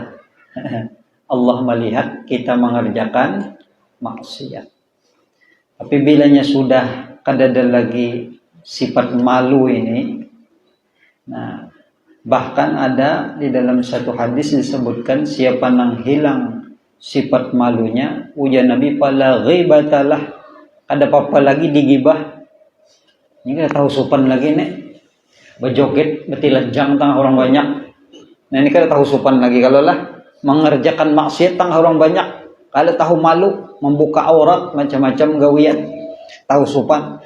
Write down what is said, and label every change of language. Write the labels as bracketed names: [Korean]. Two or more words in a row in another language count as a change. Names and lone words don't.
[Indonesian] Allah melihat kita mengerjakan maksiat. [Banjar] Tapi bilanya sudah kadada lagi sifat malu ini. [Indonesian] Nah, bahkan ada di dalam satu hadis disebutkan siapa yang hilang sifat malunya, ujar Nabi [Arabic] فلا غيبة له, [Indonesian] ada apa-apa lagi digibah. [Banjar] Ini kita tahu sopan lagi nih. Berjoget, betilajang tang orang banyak. Nah ini kita tahu sopan lagi kalau lah mengerjakan maksiat tang orang banyak. Kalau tahu malu, membuka aurat macam-macam gawian, tahu sopan.